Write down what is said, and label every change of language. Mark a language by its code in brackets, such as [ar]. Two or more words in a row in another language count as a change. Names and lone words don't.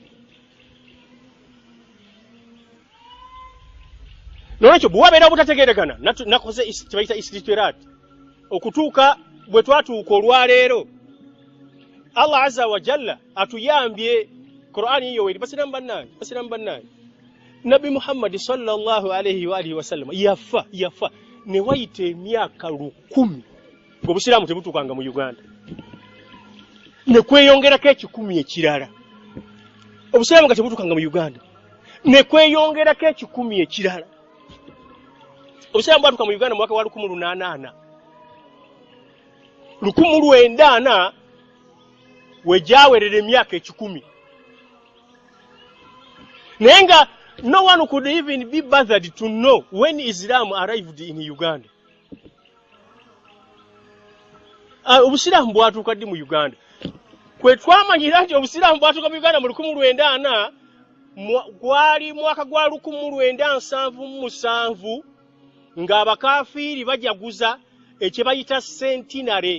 [lg] Nolwekyo bwe wabeera obutategeeragana nakoze kyebayita istitiraat okutuuka bwe twatuuka olwaleero [ar] الله عز وجل [lg] atuyambye Qur'ani yo eri basiramu bannaye Nabi Muhammad [ar] صلى الله عليه وعلى آله وسلم [lg] yafa ne wayita emyaka 10 ng'obusiraamu tebutuukanga mu Uganda ne kweyongerako 10 ekirala obusiraamu nga tebutuukanga mu Uganda ne kweyongerako 10 ekirala obusiraamu bwatuuka mu Uganda mu mwaka wa 1880 [en] 1900 [lg] wejaawerera emyaka 10 naye nga [en] no one could even be bothered to know when Islam arrived in Uganda. [lg] Obusiraamu bwatuuka ddi mu Uganda? Kwe twamanyira nti obusiraamu bwatuuka mu Uganda mu 1900 gwali mwaka gwa 1977 ng'abakafiiri bajaguza ekyebayita centenary.